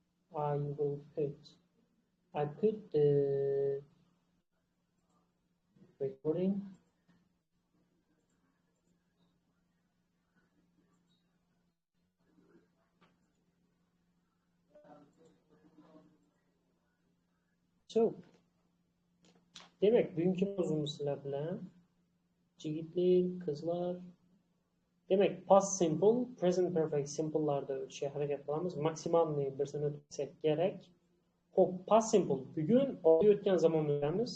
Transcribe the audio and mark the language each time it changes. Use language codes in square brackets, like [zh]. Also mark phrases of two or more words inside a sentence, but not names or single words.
[en] I will put. I put the recording. [uz] So, demak, bugungi mavzumiz sizlar bilan yigitlar, qizlar, demak, [en] past simple, present perfect simple'larda [uz] o'tishga harakat qilamiz. Maksimalni birsini o'tsak kerak. Xo'p, [en] past simple [uz] bugun olib o'tgan zamonni o'tamiz.